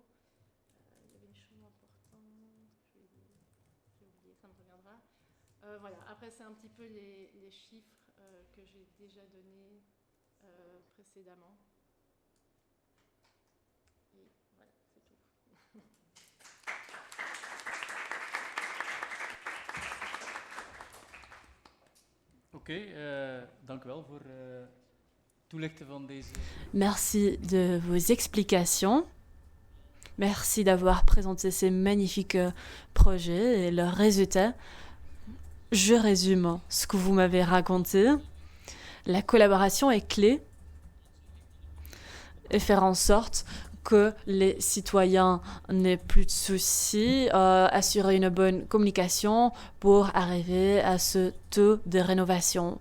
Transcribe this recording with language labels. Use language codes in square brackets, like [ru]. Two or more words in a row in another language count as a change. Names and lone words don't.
[fr] Il y avait une chose importante, j'ai oublié, ça me reviendra. Voilà. Après, c'est un petit peu les chiffres que j'ai déjà donnés précédemment. Et voilà, c'est tout. [nl] Oké, dank u wel voor toelichten van deze... [fr] Merci de vos explications. Merci d'avoir présenté ces magnifiques projets et leurs résultats. Je résume ce que vous m'avez raconté. La collaboration est clé et faire en sorte que les citoyens n'aient plus de soucis, assurer une bonne communication pour arriver à ce taux de rénovation.